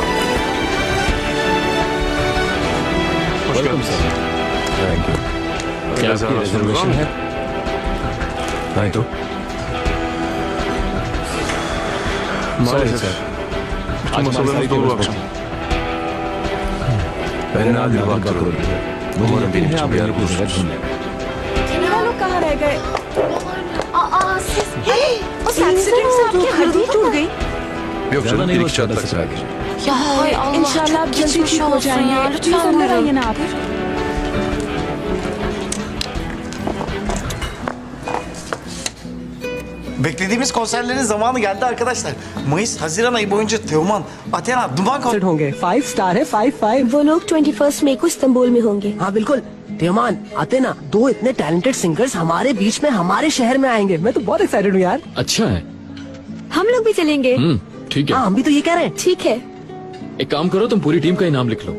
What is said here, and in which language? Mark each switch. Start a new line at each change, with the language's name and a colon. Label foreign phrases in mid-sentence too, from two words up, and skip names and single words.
English: Welcome sir. Thank you.
Hindi: आपकी रिजर्वेशन है? नहीं तो
Turkish: Maalesef. सर Tüm masalarımız dolu bu akşam. Ben nadir bakıyorum. Umarım benim için bir yer bulursunuz.
Hindi: मेरा लोग कहाँ रह गए? उस एक्सीडेंट से आपकी हड्डी टूट गई।
Turkish: Yok canım, bir iki çatlak sadece. Ya hay Allah.
Hindi: इंशाल्लाह आप जल्दी ठीक हो जाएंगे। प्लीज अंदर आइए ना आप।
Turkish: Beklediğimiz konserlerin zamanı geldi arkadaşlar. Mayıs, Haziran ayı boyunca Teoman, Athena, Duman
Hindi: कंसर्ट होंगे 5 स्टार है 5 वो लोग 21 मई को इस्तांबुल में होंगे। हाँ बिल्कुल तेमान आते ना, 2 इतने
English: talented singers
Hindi: हमारे बीच में हमारे शहर में आएंगे। मैं तो बहुत एक्साइटेड हूँ यार। अच्छा है। हम लोग भी चलेंगे। ठीक है। हाँ हम भी तो ये कह रहे हैं। ठीक है। एक काम करो, तुम पूरी टीम का ही नाम लिख लो।